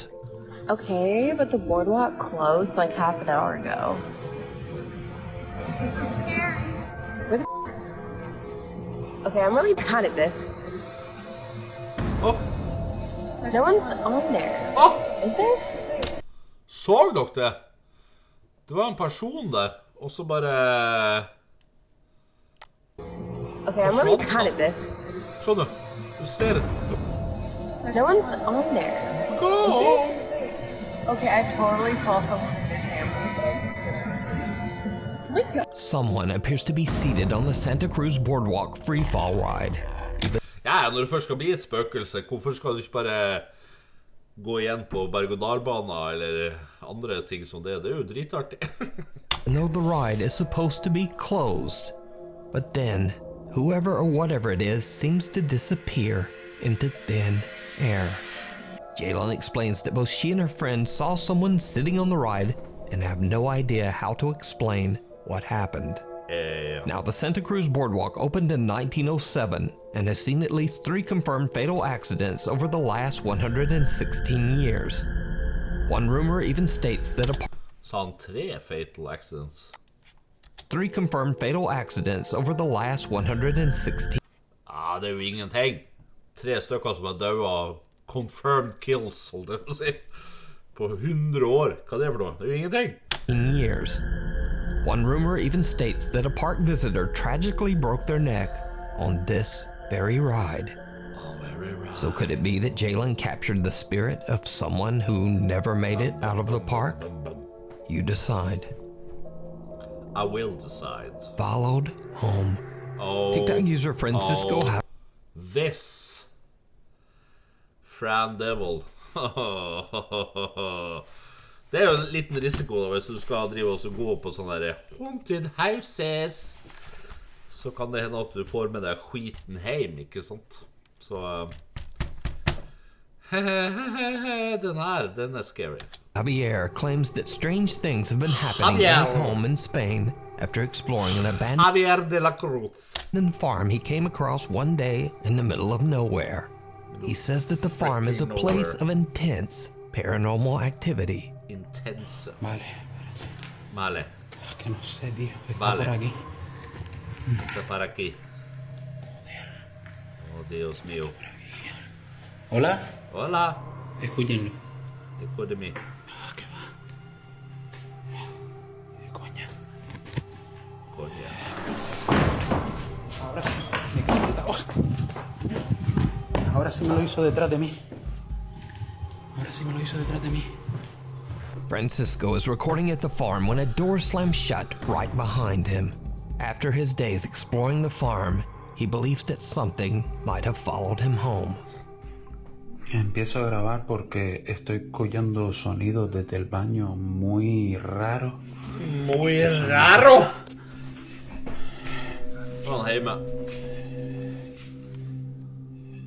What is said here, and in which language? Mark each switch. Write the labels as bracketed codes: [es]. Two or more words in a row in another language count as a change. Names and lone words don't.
[en] Okay, but the boardwalk closed like half an hour ago. This is scary. Where the Okay, I'm really bad at this. Oh. No one's on there. Oh. Is there? [no] Så dere det? Det var en person der, og så bare... [en] Okay, I'm really bad at this. [no] Skjønner du? Du ser det. [en] No one's on there. Go! Okay, I totally saw someone in the camera. Someone appears to be seated on the Santa Cruz boardwalk freefall ride. [no] Ja, når det først skal bli et spøkelse, hvorfor skal du ikke bare gå igjen på berg-og-dal-baner eller andre ting som det? Det er jo dritartig. [en] Though the ride is supposed to be closed, but then whoever or whatever it is seems to disappear into thin air. Jalen explains that both she and her friend saw someone sitting on the ride and have no idea how to explain what happened. Now, the Santa Cruz boardwalk opened in 1907 and has seen at least 3 confirmed fatal accidents over the last 116 years. One rumor even states that [no] Sa han 3 [en] fatal accidents? 3 confirmed fatal accidents over the last 116. [no] Ja, det er jo ingenting. 3 stykker som har dødd av [en] confirmed kills, [no] holdt jeg på å si. På 100 år. Hva er det for noe? Det er jo ingenting. [en] Years. One rumor even states that a park visitor tragically broke their neck on this very ride. So could it be that Jalen captured the spirit of someone who never made it out of the park? You decide. I will decide. Followed home. Oh, TikTok user Francisco. This Fran Devil. [no] Det er jo en liten risiko da, hvis du skal drive og gå på sånne der [en] haunted houses. [no] Så kan det hende at du får med deg skiten hjem, ikke sant? Så den er scary. [en] Javier claims that strange things have been happening in his home in Spain after exploring an abandoned farm he came across one day in the middle of nowhere. He says that the farm is a place of intense paranormal activity. Intense. [es] Vale. Vale. Que no sé, tío. Está Vale. por aquí. Está por aquí. Oh, Dios mío. Hola. Hola. Escúchenlo. Escúchame. ¿Qué va? Coña. Coña. Ahora sí. Me quedo apretado. Ahora sí me lo hizo detrás de mí. Ahora sí me lo hizo detrás de mí. [en] Francisco is recording at the farm when a door slams shut right behind him. After his days exploring the farm, he believes that something might have followed him home. [es] Empiezo a grabar porque estoy escuchando sonidos desde el baño muy raros. Muy raro! [no] Sånn hjemme.